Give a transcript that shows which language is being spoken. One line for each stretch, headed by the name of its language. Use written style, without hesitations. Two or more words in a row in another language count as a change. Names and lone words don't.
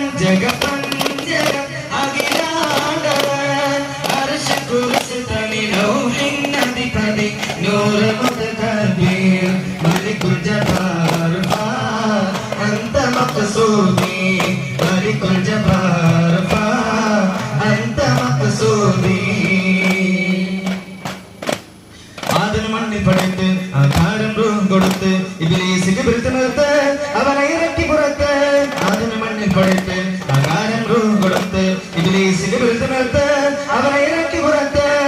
Arabic: نور متكبر ملك الجبار أنت مقصودي ملك الجبار أنت مقصودي
Malayalam: ആദം മണ്ണിൽ പടത്ത് ആകാരം രൂപം കൊടുത്ത് ഇബ്ലീസിന് വിരുദ്ധനിർത്ത് അവനെ ഇറക്കി പുറത്ത് ആദം മണ്ണിൽ പടത്ത് ആകാരം രൂപം കൊടുത്ത് ഇബ്ലീസിന് വിരുദ്ധനിർത്ത് അവനെ ഇറക്കി പുറത്ത്